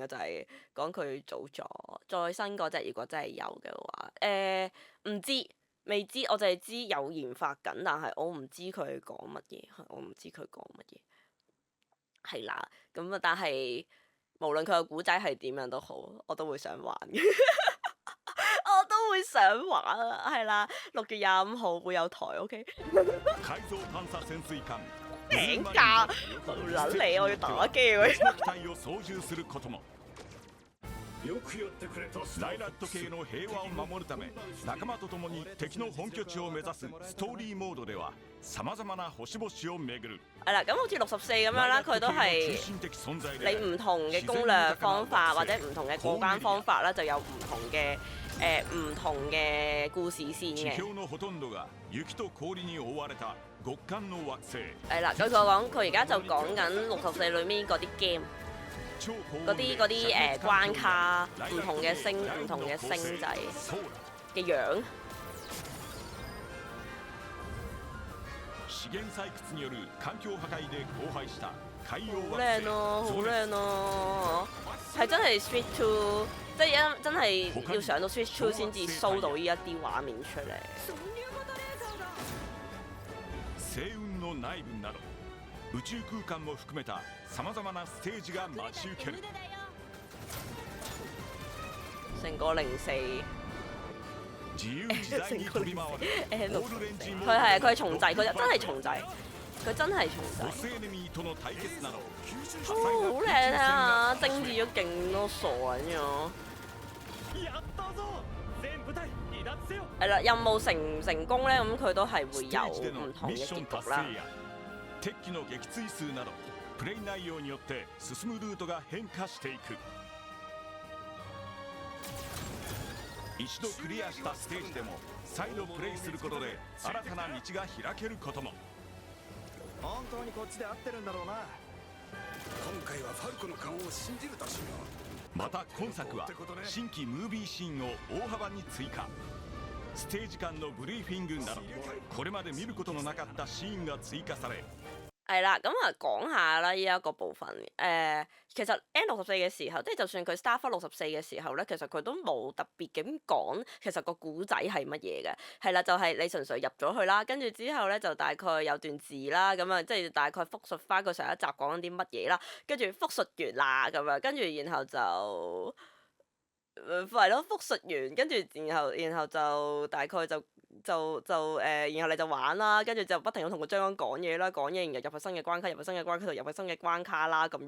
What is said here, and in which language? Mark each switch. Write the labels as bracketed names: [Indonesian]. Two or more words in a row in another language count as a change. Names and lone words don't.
[Cantonese] 就係講佢做咗再新嗰隻，如果真係有嘅話，唔知未知，我就係知有研發緊，但係我唔知佢講乜嘢，我唔知佢講乜嘢，係啦，咁啊，但係無論佢個古仔係點樣都好，我都會想玩嘅，我都會想玩啊，係啦，6月25號會有台 ，OK。 [Japanese] 改造探査潜水艦 [Cantonese] 名架，好撚你，我要打機喎。 [Japanese] 別の機体を操縦することも。ライラット系の平和を守るため仲間と共に敵の本拠地を目指すストーリーモードではさまざまな星々を巡る。 [Cantonese] 係啦，咁好似64咁樣啦，佢都係你唔同嘅攻略方法或者唔同嘅過關方法啦，就有唔同嘅故事線 [Japanese] 地 [Cantonese] 嘅。 [Japanese] 表のほとんどが雪と氷に覆われた極寒の惑星。 [Cantonese] 係啦，佢而家就講緊64裏面嗰啲 game。嗰啲關卡，唔同嘅星仔嘅樣。 [Japanese] 資源採掘による環境破壞で荒廃した海洋 [Cantonese] 好 [Japanese] 惑星。 [Cantonese] 靚咯，好靚咯，係真係 Switch 2，即係真係要上到 Switch 2先至 show 到呢一啲畫面出嚟。 [Japanese] 星雲の內部など宇宙空間も含めたさまざまなステージが待ち受ける。 [Cantonese] 成個04。 [Japanese] 自由自在に飛び回るオールレンジモード。 [Cantonese] 佢係重製，佢真係重製，佢真係重 [Japanese] ボ [Cantonese] 製。 [Japanese] スエネミーとの対決など多 [Cantonese] 好 [Japanese] 彩 [Cantonese] 靚 [Japanese] な [Cantonese] 啊！精緻咗勁多傻人咗。係啦，任務成唔成功咧，咁佢都係會有 [Japanese] ステージでの [Cantonese] 唔同嘅 [Japanese] ミッション [Cantonese] 結局啦。 [Japanese] 達成や敵機の撃墜数などプレイ内容によって進むルートが変化していく。一一度クリアしたステージでも再度プレイすることで新たな道が開けることも。本当にこっちで合ってるんだろうな。今回はファルコの勘を信じるとしよう。また今作は新規ムービーシーンを大幅に追加。ステージ間のブリーフィングなどこれまで見ることのなかったシーンが追加され。 [Cantonese] 係啦，咁啊講下啦，依一個部分其實 N64嘅時候，即係就算佢 Starfall 64嘅時候咧，其實佢都冇特別咁講其實個古仔係乜嘢嘅，係啦，就係、你純粹入咗去啦，跟住之後咧就大概有段字啦，咁啊即係大概複述翻佢上一集講緊啲乜嘢啦，跟住複述完啦咁樣，跟住然後就係咯，複述完，跟住然後就大概然後你就玩啦，跟住就不停咁同個將軍講嘢啦，講嘢，然後入去新嘅關卡，入去新嘅關卡度，入去新嘅關卡啦咁樣。